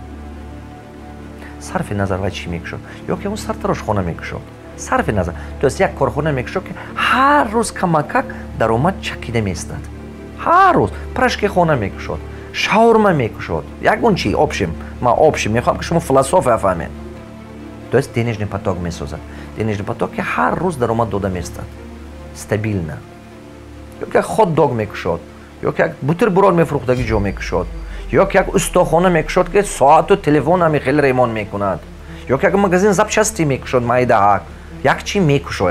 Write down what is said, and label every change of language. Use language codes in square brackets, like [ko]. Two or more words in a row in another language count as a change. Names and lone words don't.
[tg] сарфи назар вай чӣ мекушод? ё ки ягон сартарошхона мекушод. Сарфи назар. То есть як корхона мекушод ки ҳар рӯз камакак даромад чакида меистад. ҳар рӯз прашкихона мекушод, шаурма мекушод. Ягон чӣ обшим, ман обшим мехоҳам ки шумо философия фаҳмед. [ru] То есть денежный поток месозад. Денежный поток [tg] ки ҳар рӯз даромад дода меистад. Стабилна. ё ки як хот-дог мекушод, ё ки як бутерброд мефурӯхтаги ҷо мекушод, ё ки як устохона мекушод ки соату телефон ҳами хеле ремонт мекунад, ё ки як [ru] магазин запчасти [tg] мекушод майдаҳак, як чӣ мекушояд.